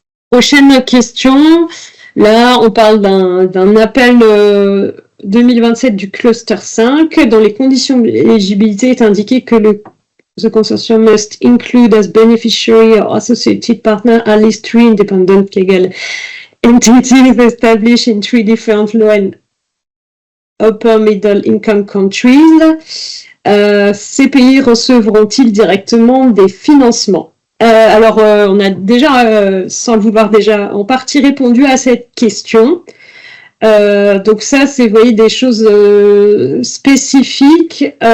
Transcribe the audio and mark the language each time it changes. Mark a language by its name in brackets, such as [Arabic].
[French] Prochaine question. Là, on parle d'un appel 2027 du cluster 5. Dans les conditions d'éligibilité est indiqué que [English] the consortium must include as beneficiary or associated partner at least 3 independent legal entities established in 3 different low and upper middle income countries. [French] Ces pays recevront-ils directement des financements? Alors, on a déjà, sans le vouloir déjà, en partie répondu à cette question. Donc ça, c'est, vous voyez, des choses spécifiques.